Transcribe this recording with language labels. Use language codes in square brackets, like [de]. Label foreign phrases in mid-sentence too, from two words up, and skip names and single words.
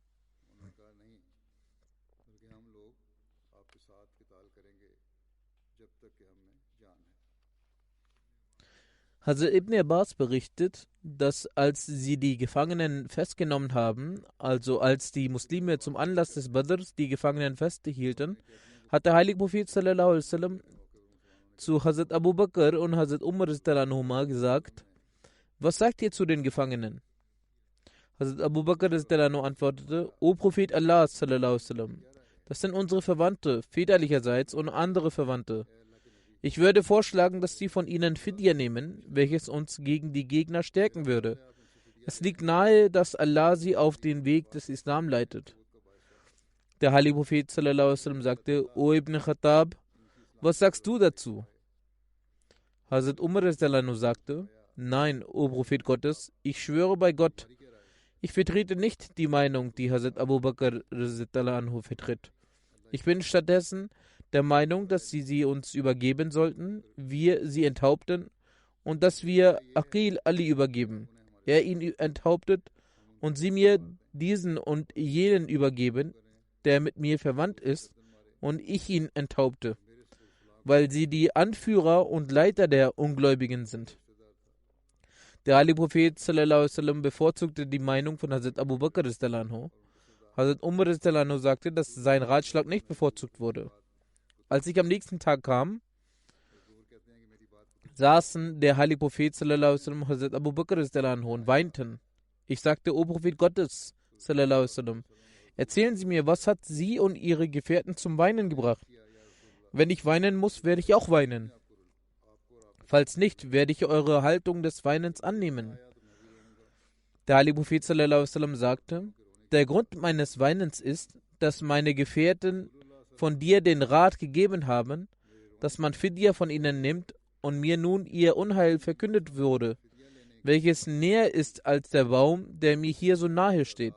[de] Hazrat Ibn Abbas berichtet, dass als sie die Gefangenen festgenommen haben, also als die Muslime zum Anlass des Badrs die Gefangenen festhielten, hat der heilige Prophet [ar] صلى الله عليه وسلم [de] zu Hazrat Abu Bakr und Hazrat Umar gesagt, was sagt ihr zu den Gefangenen? Hazrat Abu Bakr antwortete, O Prophet Allah [ar] صلى الله عليه وسلم, [de] das sind unsere Verwandte, väterlicherseits und andere Verwandte. Ich würde vorschlagen, dass sie von ihnen Fidya nehmen, welches uns gegen die Gegner stärken würde. Es liegt nahe, dass Allah sie auf den Weg des Islam leitet. Der heilige Prophet [ar] صلى الله عليه وسلم [de] sagte, O Ibn Khattab, was sagst du dazu? Hazrat Umar sagte, nein, O Prophet Gottes, ich schwöre bei Gott, ich vertrete nicht die Meinung, die Hazrat Abu Bakr vertritt. Ich bin stattdessen der Meinung, dass sie uns übergeben sollten, wir sie enthaupten und dass wir Aqil Ali übergeben, er ihn enthauptet und sie mir diesen und jenen übergeben, der mit mir verwandt ist, und ich ihn enthaupte, weil sie die Anführer und Leiter der Ungläubigen sind. Der heilige Prophet [ar] صلى الله عليه وسلم [de] bevorzugte die Meinung von Hazrat Abu Bakr. Hazrat Umar sagte, dass sein Ratschlag nicht bevorzugt wurde. Als ich am nächsten Tag kam, saßen der heilige Prophet [ar] صلى الله عليه وسلم [de] und Hazrat Abu Bakr und weinten. Ich sagte, O Prophet Gottes [ar] صلى الله عليه وسلم, [de] erzählen Sie mir, was hat Sie und Ihre Gefährten zum Weinen gebracht? Wenn ich weinen muss, werde ich auch weinen. Falls nicht, werde ich eure Haltung des Weinens annehmen. Der heilige Prophet [ar] صلى الله عليه وسلم [de] sagte, der Grund meines Weinens ist, dass meine Gefährten von dir den Rat gegeben haben, dass man Fidya von ihnen nimmt und mir nun ihr Unheil verkündet wurde, welches näher ist als der Baum, der mir hier so nahe steht.